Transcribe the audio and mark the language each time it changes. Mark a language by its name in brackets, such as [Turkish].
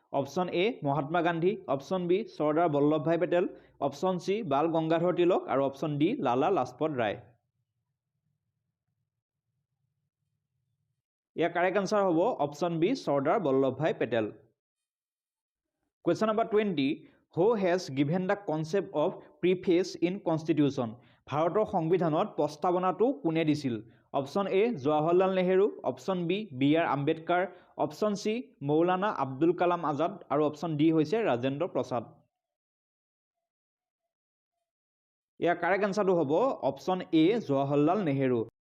[Assamese] Option A Mahatma Gandhi, option B Sardar Vallabhbhai Patel, option C Bal Gangadhar Tilak আৰু option D Lala Lajpat Rai. ইয়াৰ correct answer হ'ব option B Sardar Vallabhbhai Patel. [English] Question number 20. Who has given the concept of preface in Constitution? [Assamese] ভাৰতৰ সংবিধানত প্ৰস্তাৱনাটো কোনে দিছিল? Option A Jawaharlal Nehru, option B BR. Ambedkar, option C Maulana Abdul Kalam Azad আৰু option D হৈছে ৰাজেন্দ্ৰ প্ৰসাদ। ইয়াৰ correct আনসাৰটো হ'ব option A Jawaharlal Nehru.